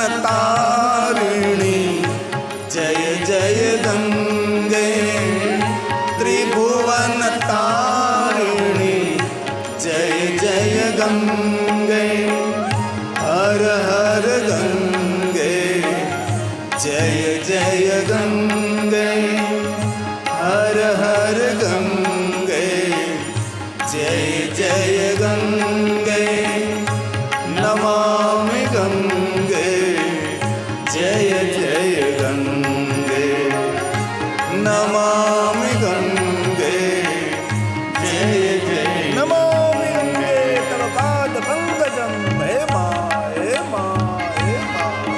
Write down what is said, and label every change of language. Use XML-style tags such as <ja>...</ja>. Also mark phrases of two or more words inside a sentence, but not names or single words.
<hi>तारिणी जय जय गंगे त्रिभुवन तारिणी जय जय गंगे हर हर गंगे जय जय गंगे हर हर गंगे जय जय गंगे नमामि गंगे जय जय गंगे नमामि गंगे जय जय</hi> <sa>नमामि गंगे तव पाद पंकजम</sa> <hi>हे मां हे मां हे मां।</hi>